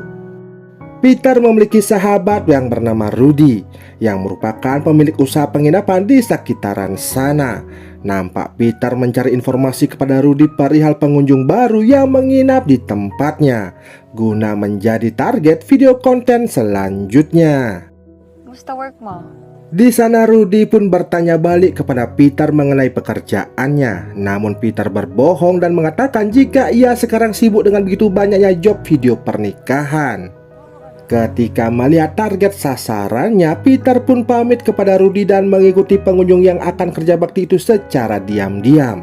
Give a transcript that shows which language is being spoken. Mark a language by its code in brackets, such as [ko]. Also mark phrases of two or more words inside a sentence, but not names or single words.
[id] Peter memiliki sahabat yang bernama Rudy yang merupakan pemilik usaha penginapan di sekitaran sana. Nampak Peter mencari informasi kepada Rudy perihal pengunjung baru yang menginap di tempatnya guna menjadi target video konten selanjutnya. [tl] Musta work mo? [id] Di sana Rudy pun bertanya balik kepada Peter mengenai pekerjaannya. Namun Peter berbohong dan mengatakan jika ia sekarang sibuk dengan begitu banyaknya job video pernikahan. Ketika melihat target sasarannya, Peter pun pamit kepada Rudy dan mengikuti pengunjung yang akan kerja bakti itu secara diam-diam.